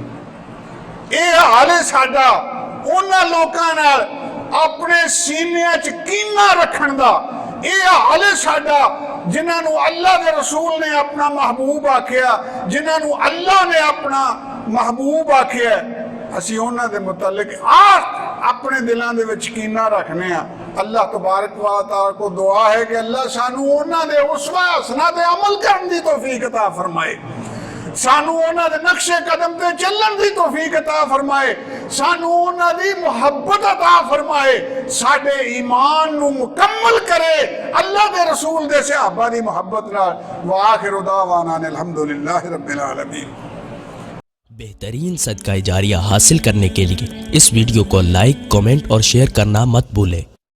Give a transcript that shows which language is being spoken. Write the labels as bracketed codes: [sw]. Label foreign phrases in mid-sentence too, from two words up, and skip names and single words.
[pa] ایہ حال ہے ساڈا اونہاں لوکاں نال اپنے سینیاں چ کینہ رکھن دا. ایہ حال ہے ساڈا جنہوں نے اللہ کے رسول نے اپنا محبوب آکھیا، جنہوں نے اللہ نے اپنا محبوب آکھیا، اسی اونہاں دے متعلق اپنے دلوں دے وچ کینہ رکھنے آں. [ar] الله تبارك و تعالى [pa] کو دعا ہے کہ اللہ سانوں اونہاں دے اسوہ حسنہ تے عمل کرن دی توفیق عطا فرمائے، سانوں اونہاں دے نقشے قدم تے چلن دی توفیق عطا فرمائے، سانوں اونہاں دی محبت عطا فرمائے، ساڈے ایمان نوں مکمل کرے اللہ دے رسول دے صحابہ دی محبت نال. [ar] و آخر دعوانا الحمد لله رب العالمين. [hi] बेहतरीन सदका जारिया हासिल करने के लिए इस वीडियो को लाइक, कमेंट और शेयर करना मत भूलें।